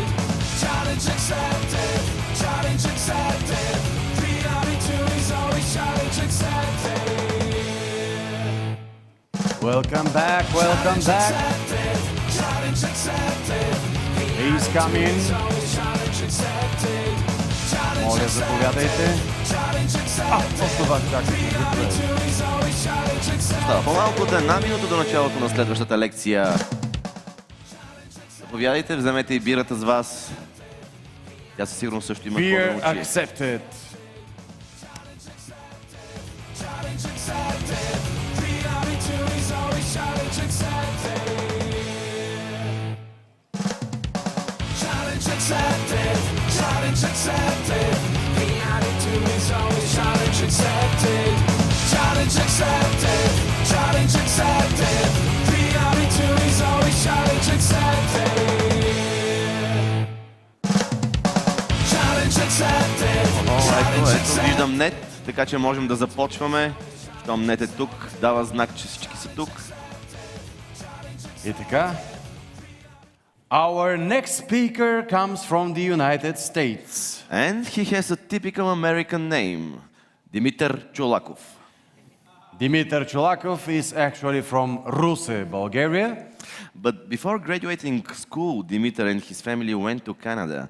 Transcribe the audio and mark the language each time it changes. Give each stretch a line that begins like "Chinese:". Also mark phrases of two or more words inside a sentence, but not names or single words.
English: Challenge accepted, challenge accepted. The attitude is always challenge accepted. Welcome back, welcome back. Challenge accepted. Please come in.
Bulgarian: Моля, заповядайте. Просто вас чакайте. Остава по-малко от една минута до началото на следващата лекция. Заповядайте, вземете и бирата с вас. Тя със сигурност също има какво да научи.
English: Beer accepted. Challenge accepted, challenge accepted. The attitude is always challenge accepted. Challenge accepted, challenge accepted. The attitude is always challenge accepted. Challenge accepted.
Bulgarian: Ето, виждам нет, така че можем да започваме. Щом нет е тук, дава знак, че всички са тук. И така.
English: Our next speaker comes from the United States. And he has a typical American name, Dimitar Chulakov. Dimitar Chulakov is actually from Ruse, Bulgaria. But before graduating school, Dimitar and his family went to Canada.